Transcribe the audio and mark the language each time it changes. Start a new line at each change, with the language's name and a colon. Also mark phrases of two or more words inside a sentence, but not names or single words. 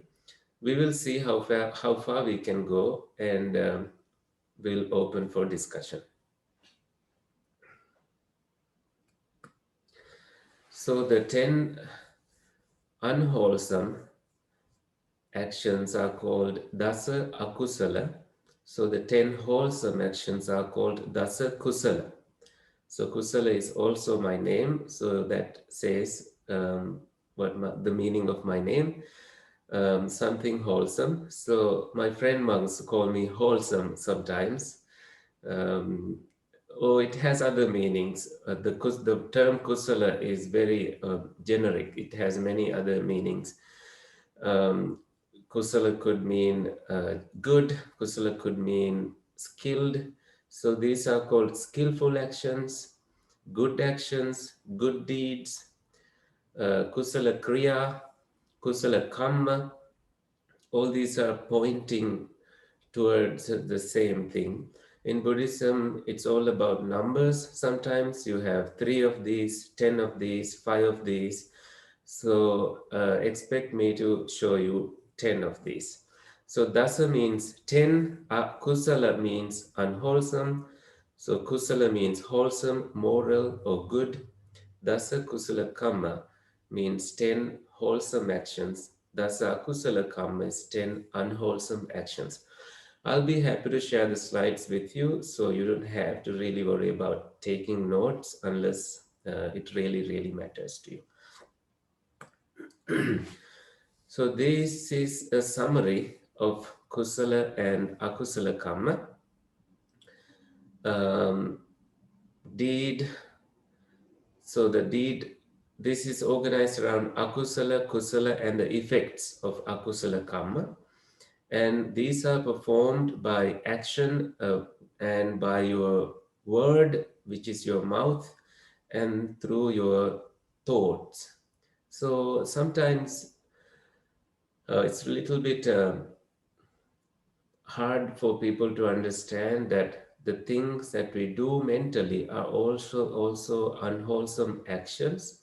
English: We will see how far we can go, and we'll open for discussion. So the 10 unwholesome actions are called
Pali: dasa akusala.
English: So the 10 wholesome actions are called
Pali: dasa kusala.
English: So kusala is also my name. So that says the meaning of my name, something wholesome. So my friend monks call me wholesome sometimes. Um, it has other meanings. The term kusala is very generic. It has many other meanings. Um, Kusala could mean good, kusala could mean skilled. So these are called skillful actions, good deeds,
Pali: kusala kriya, kusala karma.
English: All these are pointing towards the same thing. In Buddhism, it's all about numbers. Sometimes you have 3 of these, 10 of these, 5 of these. So expect me to show you 10 of these. So dasa means 10, kusala means unwholesome. So kusala means wholesome, moral, or good.
Pali: Dasa kusala karma
English: means 10 wholesome actions.
Pali: Dasa kusala karma
English: is 10 unwholesome actions. I'll be happy to share the slides with you, so you don't have to really worry about taking notes unless it really matters to you. So this is a summary of kusala and
Pali: akusala karma.
English: Deed. So the deed, this is organized around
Pali: akusala, kusala,
English: and the effects of
Pali: akusala karma.
English: And these are performed by action and by your word, which is your mouth, and through your thoughts. So sometimes it's a little bit hard for people to understand that the things that we do mentally are also unwholesome actions.